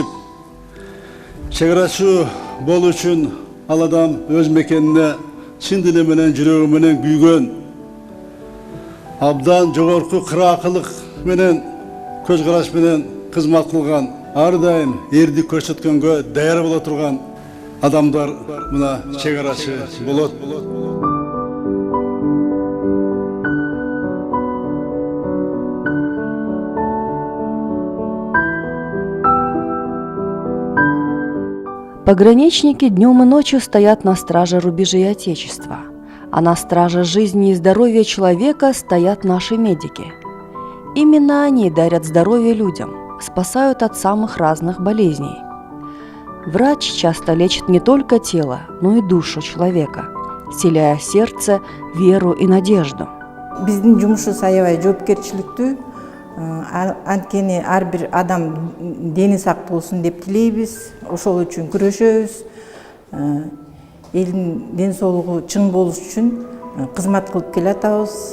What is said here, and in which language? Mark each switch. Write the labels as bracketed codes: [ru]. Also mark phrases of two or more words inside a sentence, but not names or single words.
[ky] Чегарачы болуу үчүн ал адам өз мекенине чын дили менен, жүрөгү менен күйгөн, абдан жогорку кыраакылык менен, көз караш менен кызмат кылган, ар дайым эрдик көрсөткөнгө даяр боло турган адамдар мына чегарачы болот. [ru] Пограничники днем и ночью стоят на страже рубежей Отечества, а на страже жизни и здоровья человека стоят наши медики. Именно они дарят здоровье людям, спасают от самых разных болезней. Врач часто лечит не только тело, но и душу человека, вселяя в сердце веру и надежду. [ky] Биздин жумушубуз аябай жоопкерчиликтүү. Анткени ар бир адам дени сак болсун деп тилейбиз, ошол үчүн күрөшөбүз. Элдин ден соолугу чың болуш үчүн кызмат кылып келатабыз.